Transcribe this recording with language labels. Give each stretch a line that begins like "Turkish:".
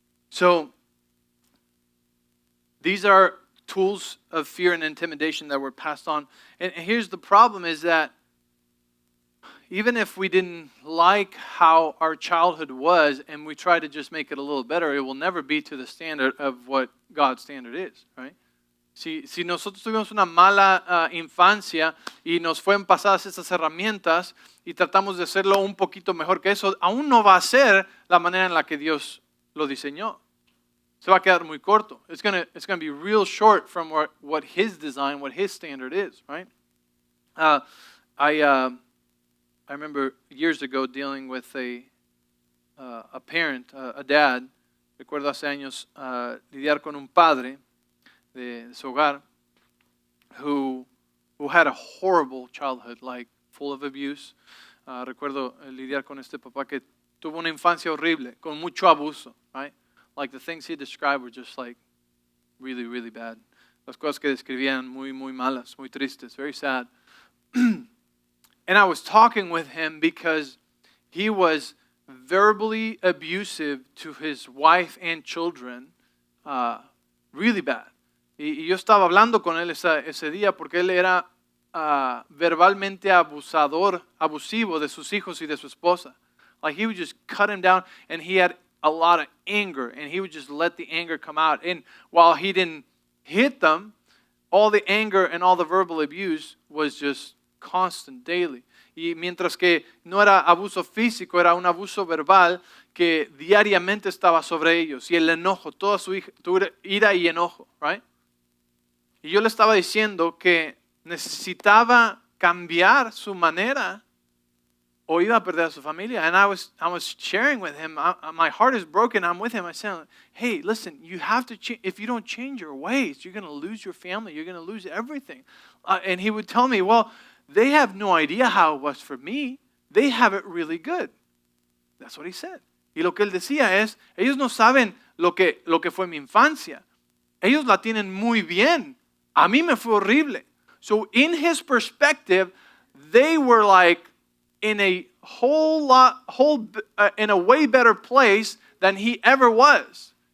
English: So, these are tools of fear and intimidation that were passed on. And here's the problem is that even if we didn't like how our childhood was and we try to just make it a little better, it will never be to the standard of what God's standard is, right?
Spanish: Si nosotros tuvimos una mala infancia y nos fueron pasadas esas herramientas y tratamos de hacerlo un poquito mejor que eso, aún no va a ser la manera en la que Dios lo diseñó. Se va a quedar muy corto.
English: It's gonna be real short from what His design, what His standard is, right? I remember years ago dealing with a parent, a dad.
Spanish: Recuerdo hace años lidiar con un padre de su hogar
English: who had a horrible childhood, like full of abuse.
Spanish: Recuerdo lidiar con este papá que tuvo una infancia horrible, con mucho abuso, right?
English: Like the things he described were just like really, really bad.
Spanish: Las cosas que describían muy, muy malas, muy tristes,
English: very sad. And I was talking with him because he was verbally abusive to his wife and children, really bad.
Spanish: Y yo estaba hablando con él ese día porque él era verbalmente abusivo de sus hijos y de su esposa.
English: Like he would just cut him down, and he had a lot of anger, and he would just let the anger come out. And while he didn't hit them, all the anger and all the verbal abuse was just constant, daily.
Spanish: Y mientras que no era abuso físico, era un abuso verbal que diariamente estaba sobre ellos. Y el enojo, toda su ira y enojo, right? Y yo le estaba diciendo que necesitaba cambiar su manera o iba a perder a su familia.
English: And I was sharing with him, my heart is broken, I'm with him. I said, hey, listen, you have to change. If you don't change your ways, you're going to lose your family. You're going to lose everything. And he would tell me, well, they have no idea how it was for me. They have it really good. That's what he said.
Spanish: Y lo que él decía es, ellos no saben lo que fue mi infancia. Ellos la tienen muy bien. A mí me fue horrible.
English: So in his perspective, they were like in a in a way better place than he ever was.